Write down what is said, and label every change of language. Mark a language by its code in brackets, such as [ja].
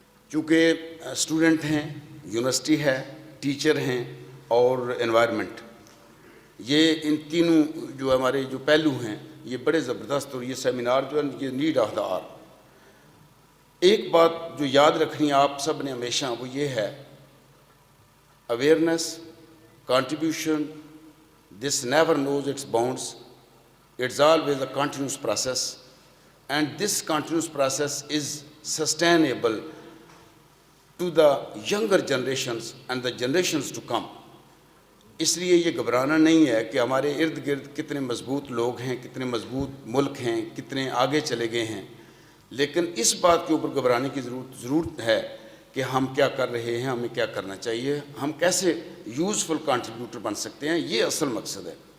[ur] چونکہ اسٹوڈنٹ ہیں, یونیورسٹی ہے, ٹیچر ہیں اور انوائرمنٹ, یہ ان تینوں جو ہمارے جو پہلو ہیں یہ بڑے زبردست, اور یہ سیمینار جو ہے یہ [en] Need of the hour. [ur] ایک بات جو یاد رکھنی آپ سب نے ہمیشہ, وہ یہ ہے awareness, [en] contribution, this never knows its bounds. It's always a continuous process, and this continuous process is sustainable to the younger generations and the generations to come. [ur] اس لیے یہ گھبرانا نہیں ہے کہ ہمارے ارد گرد کتنے مضبوط لوگ ہیں, کتنے مضبوط ملک ہیں, کتنے آگے چلے گئے ہیں, لیکن اس بات کے اوپر گھبرانے کی ضرورت ہے کہ ہم کیا کر رہے ہیں, ہمیں کیا کرنا چاہیے, ہم کیسے یوزفل کنٹریبیوٹر بن سکتے ہیں. یہ اصل مقصد ہے.